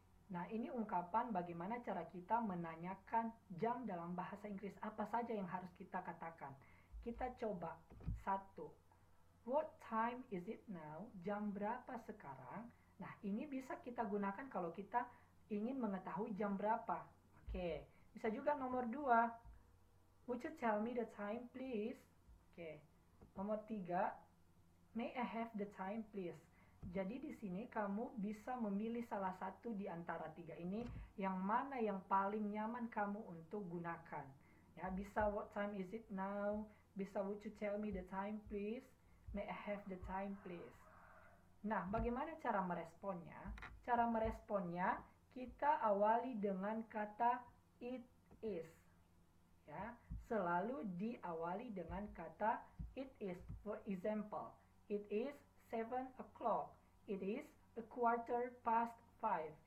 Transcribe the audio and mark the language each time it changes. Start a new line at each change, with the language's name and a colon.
Indonesian: Nah, ini ungkapan bagaimana cara kita menanyakan jam dalam bahasa Inggris. Apa saja yang harus kita katakan? Kita coba.
English: 1. What time is it now?
Indonesian: Jam berapa sekarang? Nah, ini bisa kita gunakan kalau kita ingin mengetahui jam berapa. Oke, bisa juga nomor 2.
English: Would you tell me the time, please?
Indonesian: Oke. Nomor 3.
English: May I have the time, please?
Indonesian: Jadi di sini kamu bisa memilih salah satu di antara 3 ini yang mana yang paling nyaman kamu untuk gunakan. Ya, bisa
English: what time is it now? Bisa would you tell me the time, please? May I have the time, please?
Indonesian: Nah, bagaimana cara meresponnya? Cara meresponnya kita awali dengan kata
English: it is.
Indonesian: Ya, selalu diawali dengan kata
English: it is. For example, It is 7 o'clock. It is a quarter past 5.